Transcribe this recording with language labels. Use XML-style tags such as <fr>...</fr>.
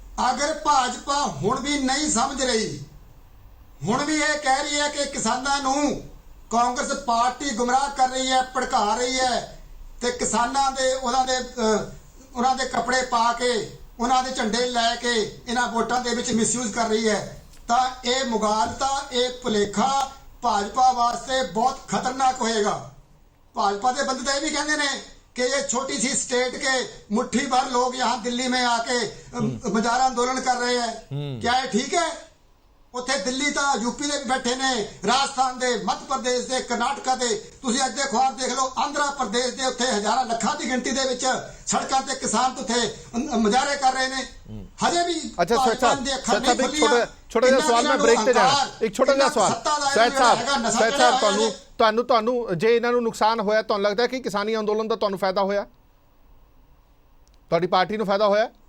<pa>ਅਗਰ ਭਾਜਪਾ ਹੁਣ ਵੀ ਨਹੀਂ ਸਮਝ ਰਹੀ, ਹੁਣ ਵੀ ਇਹ ਕਹਿ ਰਹੀ ਹੈ ਕਿ ਕਿਸਾਨਾਂ ਨੂੰ ਕਾਂਗਰਸ ਪਾਰਟੀ ਗੁੰਮਰਾਹ ਕਰ ਰਹੀ ਹੈ, ਭੜਕਾ ਰਹੀ ਹੈ ਤੇ ਕਿਸਾਨਾਂ ਦੇ ਉਹਨਾਂ ਦੇ ਕੱਪੜੇ ਪਾ ਕੇ, ਉਹਨਾਂ ਦੇ ਝੰਡੇ ਲੈ ਕੇ ਇਹਨਾਂ ਵੋਟਾਂ ਦੇ ਵਿੱਚ ਮਿਸਯੂਜ਼ ਕਰ ਰਹੀ ਹੈ, ਤਾਂ ਇਹ ਮੁਗਾਲਤਾ, ਇਹ ਭੁਲੇਖਾ ਭਾਜਪਾ ਵਾਸਤੇ ਬਹੁਤ ਖਤਰਨਾਕ ਹੋਏਗਾ। ਭਾਜਪਾ ਦੇ ਬੰਦੇ ਤਾਂ ਇਹ ਵੀ ਕਹਿੰਦੇ ਨੇ</pa> <hi>कि ये छोटी सी स्टेट के मुट्ठी भर लोग यहाँ दिल्ली में आके मुजाहरा आंदोलन कर रहे हैं, क्या ये ठीक है?</hi> <pa>ਉੱਥੇ ਦਿੱਲੀ ਤਾਂ यूपी ਦੇ ਬੈਠੇ ਨੇ, ਰਾਜਸਥਾਨ ਦੇ, ਮੱਧ ਪ੍ਰਦੇਸ਼ ਦੇ, ਕਰਨਾਟਕਾ ਦੇ, ਤੁਸੀਂ ਅੱਜ ਦੇ ਅਖਬਾਰ ਦੇਖ ਲਓ, ਆਂਧਰਾ ਪ੍ਰਦੇਸ਼ ਦੇ ਉੱਥੇ ਹਜ਼ਾਰਾਂ ਲੱਖਾਂ ਦੀ ਗਿਣਤੀ ਦੇ ਵਿੱਚ ਸੜਕਾਂ ਤੇ ਕਿਸਾਨ ਉੱਥੇ ਮੁਜ਼ਾਹਰੇ ਕਰ ਰਹੇ ਨੇ। ਹਜੇ ਵੀ अच्छा सैयद साहब एक छोटा जिहा सवाल मैं ब्रेक ते जाना, एक छोटा जिहा सवाल सैयद साहब ਤੁਹਾਨੂੰ ਜੇ ਇਹਨਾਂ ਨੂੰ ਨੁਕਸਾਨ ਹੋਇਆ, ਤੁਹਾਨੂੰ ਲੱਗਦਾ ਕਿ ਕਿਸਾਨੀ ਅੰਦੋਲਨ ਦਾ ਤੁਹਾਨੂੰ ਫਾਇਦਾ ਹੋਇਆ, ਤੁਹਾਡੀ ਪਾਰਟੀ ਨੂੰ ਫਾਇਦਾ ਹੋਇਆ?</pa>